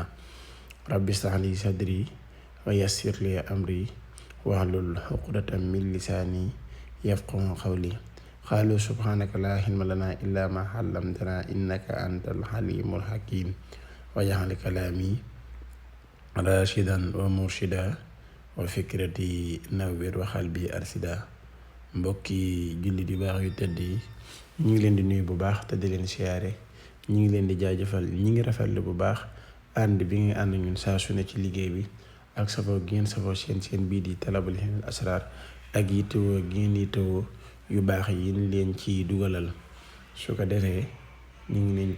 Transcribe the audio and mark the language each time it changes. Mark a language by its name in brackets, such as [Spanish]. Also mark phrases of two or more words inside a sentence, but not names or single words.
[Arabic] رب اشرح لي صدري ويسر لي أمري واحلل عقدة من لساني يفقهوا قولي قالوا سبحانك لا علم لنا إلا ما علمتنا إنك أنت الحليم الحكيم واجعل كلامي راشدا ومرشدا وفكرتي نوّر وقلبي أرشدا [Wolof] mbokki jullit yu baax yu tedd yi ñu ngi leen di nuyu bu baax te di leen siyaare ñu ngi leen di jaajëfal ñi ngi rafetlu bu baax ànd bi nga ànd ñun saa su ne ci liggéey bi ak safoo gi ngeen safoo seen bii di Talabul Hilmil Asrar ak yittewoo gi ngeen yittewoo yu baax yi ñu leen ci dugalal su ko defee ñu ngi leen